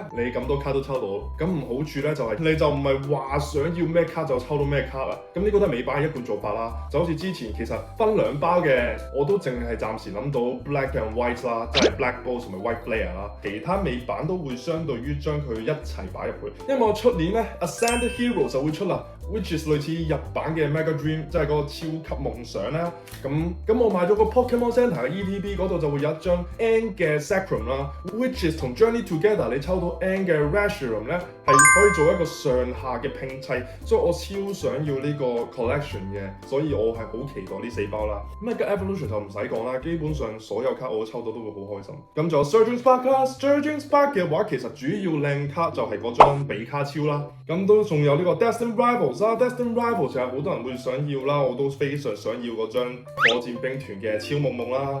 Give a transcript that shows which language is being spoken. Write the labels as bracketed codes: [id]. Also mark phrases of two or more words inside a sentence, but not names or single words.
[yue] 你咁多卡都抽到。咁唔好處咧就係你就唔係話想要咩卡就抽到咩卡啊。咁呢個都係美版嘅一貫做法啦。就好似之前其實分2包嘅，我都淨係暫時諗到 Black and White 啦，即係 Black Balls 同埋 White Flare 啦。其他美版都會相對於將佢一齊擺入去。因為我出年咧 Ascended Hero 就會出啦。 [en] which is [yue] 類似日版嘅 Mega Dream， 即係嗰個超級夢想啦。咁我買咗個 Pokemon Center 嘅 ETB 嗰度就會有一張 N 嘅 Sacrum 啦 ， [en] which is [yue] 同 Journey Together 你抽到 N 嘅 Reshiram 咧係可以做一個上下嘅拼砌，所以我超想要呢個 collection 嘅，所以我係好期待呢4包啦。Mega Evolution 就唔使講啦，基本上所有卡我抽到都會好開心。咁仲有 Surging Spark 啦 ，Surging Spark 嘅話其實主要靚卡就係嗰張比卡超啦，咁都仲有呢個 Destined Rivals。Destined Rivals 其實好多人會想要啦，我都非常想要嗰張火箭兵團嘅超夢夢啦。